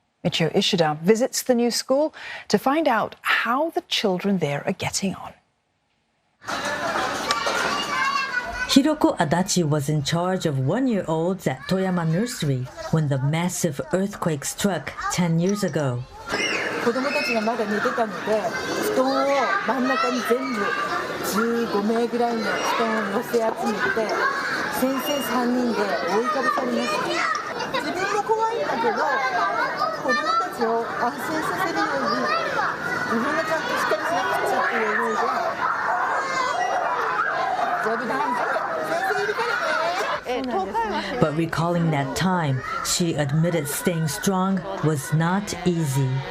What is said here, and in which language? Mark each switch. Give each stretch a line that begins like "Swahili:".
English: Michio Ishida visits the new school to find out how the children there are getting on. Hiroko Adachi was in charge of one-year-olds at Toyama Nursery when the massive earthquake struck 10 years ago.
Japanese: 子供たちがまだ寝てたので、布団を真ん中に全部15名ぐらいの布団を寄せ集めて、先生3人で覆いかぶさりました。自分も怖いんだけど、子供たちを安心させるように、自分がちゃんとしっかりしなくちゃっていう思いで、丈夫だ、先生いるからね。
English: But recalling that time, she admitted staying strong was not easy.